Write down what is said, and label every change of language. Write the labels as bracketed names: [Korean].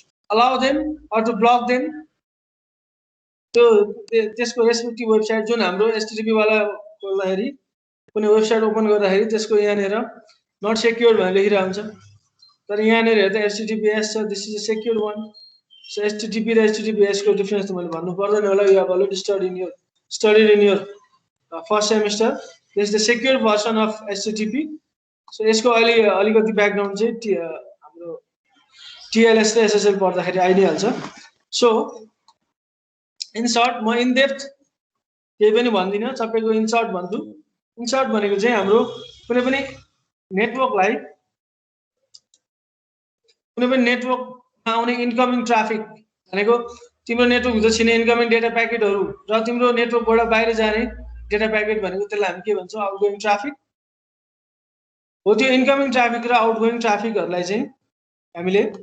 [English] allow them or to block them [Nepali] त्यो त्यसको respective website जुन हाम्रो http वाला खोल्दाखेरि कुनै वेबसाइट ओपन गर्दाखेरि त्यसको यहाँनेर नट सेक्युर्ड भनेर लेखिरहेको हुन्छ तर यहाँनेर हेर्दा https छ this is a secured one So HTTP and HTTPS को difference तो मैले भन्नु पर्दैन होला [English] you have already studied in your first semester. This is the secure version of HTTP. [Nepali] So यसको अहिले अलिकति ब्याकग्राउन्ड चाहिँ हाम्रो TLS र SSL पढ्दाखेरि आइदिहाल्छ. [English] So in short [Nepali] म इन डेप्थ केही पनि भन्दिन सबैको इन शॉर्ट भन्छु. इन शॉर्ट भनेको चाहिँ हाम्रो कुनै पनि नेटवर्कलाई कुनै पनि नेटवर्क आउने इनकमिङ ट्राफिक भनेको तिम्रो नेटवर्क भित्र छिर्ने इनकमिङ डेटा प्याकेटहरु र तिम्रो नेटवर्कबाट बाहिर जाने डेटा प्याकेट भनेको त्यसलाई हामी के भन्छौं आउटगोइङ ट्राफिक हो त्यो इनकमिङ ट्राफिक र आउटगोइङ ट्राफिकहरुलाई चाहिँ हामीले